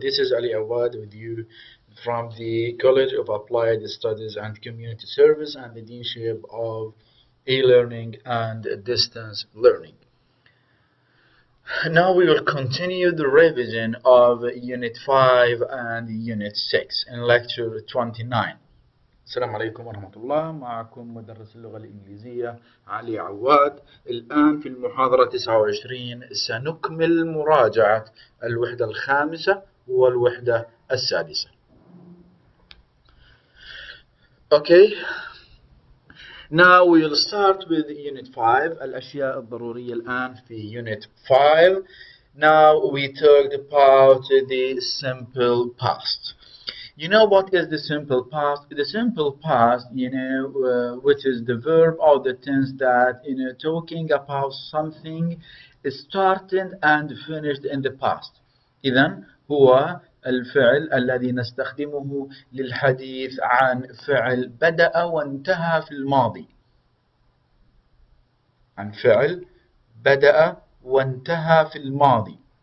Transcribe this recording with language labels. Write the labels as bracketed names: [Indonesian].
[English] This is Ali Awad with you from the College of Applied Studies and Community Service and the Deanship of E-Learning and Distance Learning. Now we will continue the revision of Unit 5 and Unit 6 in Lecture 29. [Arabic] السلام عليكم ورحمة الله. معكم مدرس اللغة الإنجليزية علي عواد. الآن في المحاضرة 29 سنكمل مراجعة الوحدة الخامسة والوحدة السادسة. [English] Okay. Now we will start with Unit 5. [Arabic] الأشياء الضرورية الآن في Unit 5. [English] Now we talked about the simple past. You know what is the simple past? The simple past, which is the verb or the tense that, talking about something started and finished in the past. [Arabic] إذن هو الفعل الذي نستخدمه للحديث عن فعل بدأ وانتهى في الماضي. عن فعل بدأ وانتهى في الماضي.